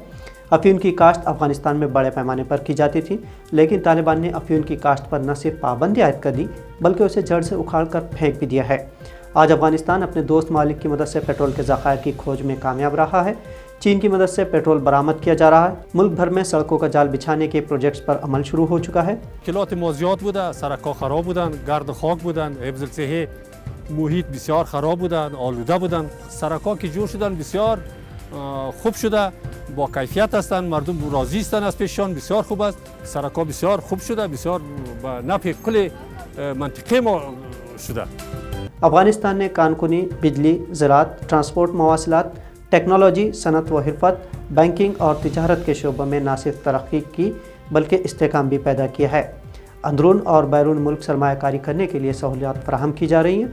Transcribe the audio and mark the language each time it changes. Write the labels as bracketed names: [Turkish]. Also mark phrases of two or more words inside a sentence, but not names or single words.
[Hindi] अफ़ीम की काश्त अफ़गानिस्तान में बड़े पैमाने पर की जाती थी, लेकिन तालिबान ने अफ़ीम की काश्त पर न सिर्फ पाबंदी आयद कर दी बल्कि उसे जड़ से उखाड़ कर फेंक भी दिया है। आज अफ़गानिस्तान अपने दोस्त मालिक की मदद से पेट्रोल के ज़खायर की खोज में कामयाब रहा है। चीन की मदद से पेट्रोल बरामद किया जा रहा है। मुल्क भर में सड़कों का जाल बिछाने के प्रोजेक्ट्स पर अमल शुरू हो चुका है। [Persian] मुश्किलात ما زیاد بوده، سرک‌ها خراب بودن، گرد و خاک بودن، حفظ صحی محیط بسیار خراب بودن، آلوده بودن. سرک‌ها که جور شدن بسیار خوب شده، با کیفیت هستند، مردم راضی هستند از پیششان، بسیار خوب است. سرک‌ها بسیار خوب شده، بسیار به نفع کل منطقه ما شده. [Hindi] अफ़गानिस्तान ने कानकुनी, बिजली, ज़राअत, ट्रांसपोर्ट, मवासिलात, टेक्नोलॉजी, सनत व हिरफत, बैंकिंग और तिजारत के शोबों में न सिर्फ तरक्की की बल्कि इस्तेहकाम भी पैदा किया है। अंदरून और बैरून मुल्क सरमायाकारी करने के लिए सहूलियात फराहम की जा रही हैं।